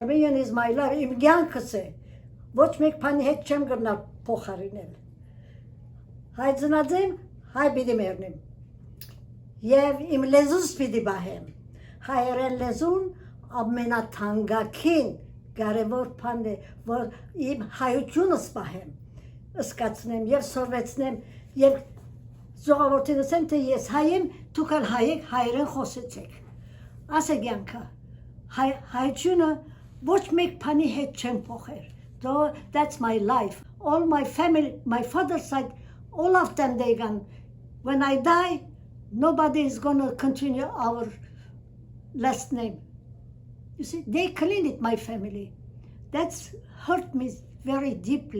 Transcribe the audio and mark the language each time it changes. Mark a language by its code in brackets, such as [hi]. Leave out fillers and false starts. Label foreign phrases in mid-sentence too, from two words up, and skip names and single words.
[en] Armenian is my life, [hy] իմ կյանքս է, ոչ մեկ բանի հետ չեմ գնալ փոխարինել։ Հայ ծնած եմ, հայ պիտի մեռնեմ, և իմ լեզուս պիտի բահեմ, հայերեն լեզուն ամենաթանկագին կարևոր բան է, որ իմ հայությունս բահեմ, ըսկացնեմ և սորվեցնեմ, և ժողովրդին ասեմ, թե ես հայ եմ, դուք ալ հայ եք, հայերեն խոսեցեք, աս է կյանքը, հայությունը ոչ մեկ բանի հետ չեմ փոխեր, [en] that's my life, all my family, my father's side, all of them they gone, when I die, nobody is gonna continue our last name. You see, they clean it, my family. That's hurt me very deeply.